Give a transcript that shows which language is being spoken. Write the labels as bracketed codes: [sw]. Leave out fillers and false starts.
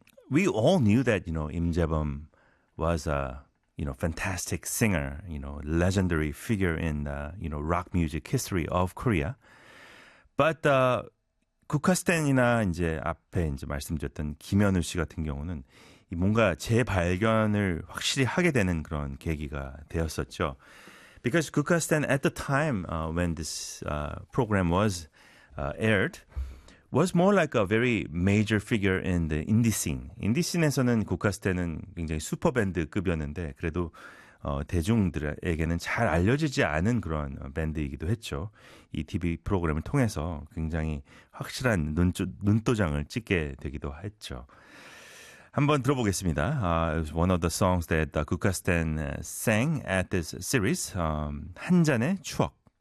[en] We all knew that, you know, 임재범 was a, you know, fantastic singer, you know, legendary figure in the, you know, rock music history of Korea. [ko] But 국카스텐이나 이제 앞에 이제 말씀드렸던 김현우 씨 같은 경우는 뭔가 재발견을 확실히 하게 되는 그런 계기가 되었었죠. [en] Because 국카스텐 at the time when this program was aired was more like a very major figure in the indie scene. [ko] Indie scene에서는 국카스텐은 굉장히 슈퍼밴드급이었는데 그래도 대중들에게는 잘 알려지지 않은 그런 밴드이기도 했죠. 이 TV 프로그램을 통해서 굉장히 확실한 눈도장을 찍게 되기도 했죠. 한번 들어보겠습니다. [en] It was one of the songs that 국카스텐 sang at this series, 한 잔의 추억.